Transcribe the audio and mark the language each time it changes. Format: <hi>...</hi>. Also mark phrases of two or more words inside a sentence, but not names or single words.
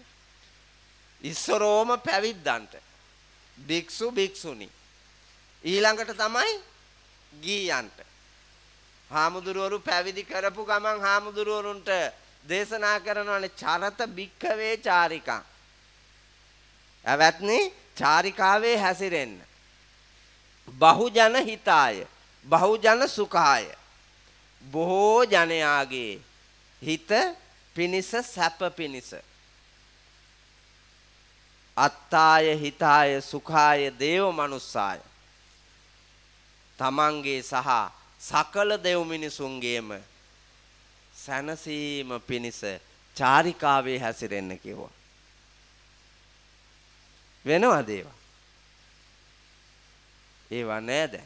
<si>ඉස්සරෝම පැවිද්දන්ට. භික්ෂු භික්ෂුණී. ඊළඟට තමයි ගිහියන්ට. හාමුදුරුවරු පැවිදි කරපු ගමන් හාමුදුරුවරුන්ට දේශනා කරනවානේ</si> <pi>චරත භික්ඛවේ චාරිකා.</pi> <si>අවත්නි චාරිකාවේ හැසිරෙන්න.</si> <pi>බහුජන හිතාය. බහුජන සුඛාය.</pi> <si>බොහෝ ජනයාගේ හිත පිනිස සැප පිනිස.</si> <pi>අත්තාය හිතාය සුඛාය දේව මනුස්සාය.</pi> <si>තමන්ගේ සහ සකල දෙව් මිනිසුන්ගේම සැනසීම පිණිස චාරිකාවේ හැසිරෙන්න කිව්වා. වෙනවද ඒවා? ඒවා නෑ දැන්.</si>